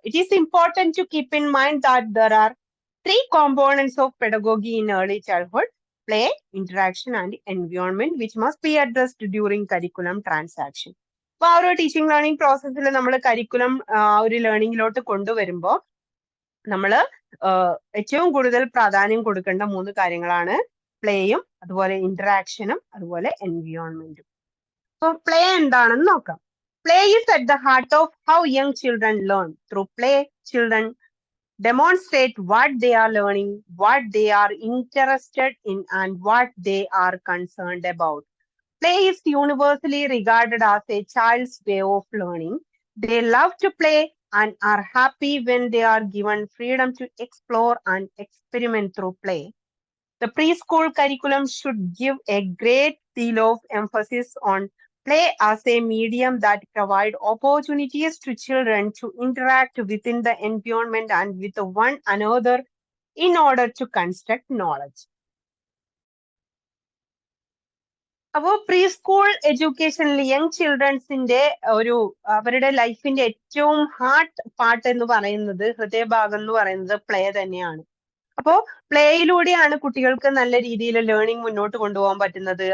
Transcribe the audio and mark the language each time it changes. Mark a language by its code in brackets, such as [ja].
[en] It is important to keep in mind that there are 3 components of pedagogy in early childhood: play, interaction, and environment, which must be addressed during curriculum transaction. [ml] അപ്പൊ ആ ഒരു teaching learning പ്രോസസ്സിൽ നമ്മൾ curriculum ഒരു ലേണിംഗിലോട്ട് കൊണ്ടുവരുമ്പോൾ നമ്മൾ ഏറ്റവും കൂടുതൽ പ്രാധാന്യം കൊടുക്കേണ്ട 3 കാര്യങ്ങളാണ് പ്ലേയും, അതുപോലെ ഇന്ററാക്ഷനും, അതുപോലെ എൻവിയോൺമെന്റും. അപ്പൊ പ്ലേ എന്താണെന്ന് നോക്കാം. [en] Play is at the heart of how young children learn. Through play, children demonstrate what they are learning, what they are interested in, and what they are concerned about. Play is universally regarded as a child's way of learning. They love to play and are happy when they are given freedom to explore and experiment through play. The preschool curriculum should give a great deal of emphasis on play as a medium that provide opportunities to children to interact within the environment and with one another in order to construct knowledge. [ml] അപ്പോൾ pre school എഡ്യൂക്കേഷനിൽ young ചിൽഡ്രൻസിന്റെ അവരുടെ ലൈഫിന്റെ ഏറ്റവും heart part എന്ന് പറയുന്നത്, ഹൃദയഭാഗം എന്ന് പറയുന്നത് play തന്നെയാണ്. അപ്പോ പ്ലേയിലൂടെയാണ് കുട്ടികൾക്ക് നല്ല രീതിയിൽ ലേണിംഗ് മുന്നോട്ട് കൊണ്ടുപോകാൻ പറ്റുന്നത്.